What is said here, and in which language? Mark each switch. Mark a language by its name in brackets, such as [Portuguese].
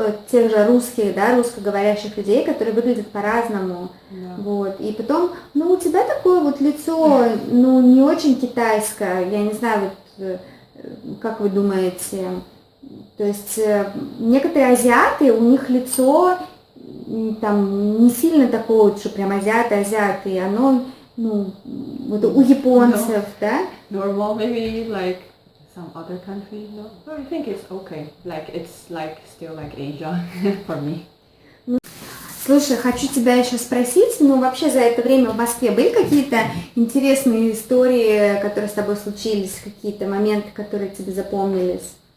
[Russian] тех же русских, да, русскоговорящих людей, которые выглядят по-разному, вот, и потом, у тебя такое вот лицо, не очень китайское, я не знаю, вот, как вы думаете, то есть некоторые азиаты, у них лицо там не сильно такое, что прям азиаты, и оно, вот у японцев, да? [English] Normal, maybe like some other country, no? No, I think it's okay. Like it's like still like Asia for me. [Russian] Слушай, хочу тебя еще спросить, ну вообще за это время в Москве были какие-то интересные истории, которые с тобой случились, какие-то моменты, которые тебе запомнились?